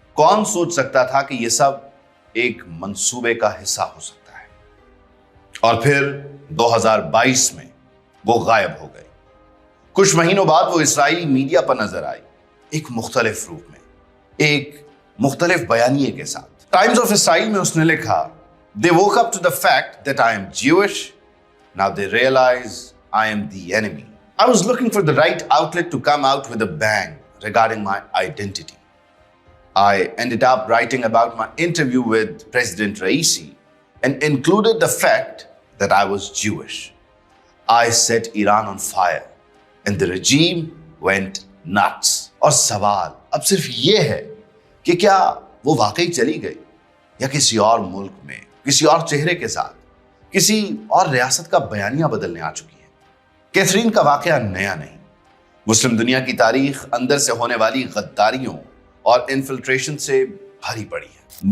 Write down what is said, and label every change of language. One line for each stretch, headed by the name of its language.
Hindi: कौन सोच सकता था कि यह सब एक मंसूबे का हिस्सा हो सकता है। और फिर 2022 में वो गायब हो गई। कुछ महीनों बाद वो इस्राएली मीडिया पर नजर आई, एक मुख्तलिफ रूप में, एक मुख्तलिफ बयानिए के साथ। टाइम्स ऑफ इसराइल में उसने लिखा,
English: They woke up to the fact that I am Jewish. Now they realize I am the enemy. I was looking for the right outlet to come out with a bang regarding my identity. I ended up writing about my interview with President Raisi and included the fact that I was Jewish. I set Iran on fire and the regime went nuts.
Hindi: और सवाल अब सिर्फ ये है कि क्या वो वाकई चली गई या किसी और मुल्क में, किसी और चेहरे के साथ, किसी और रियासत का बयानिया बदलने आ चुकी है। कैथरीन का वाकया नया नहीं। मुस्लिम दुनिया की तारीख अंदर से होने वाली गद्दारियों और इन्फिल्ट्रेशन से भरी पड़ी है।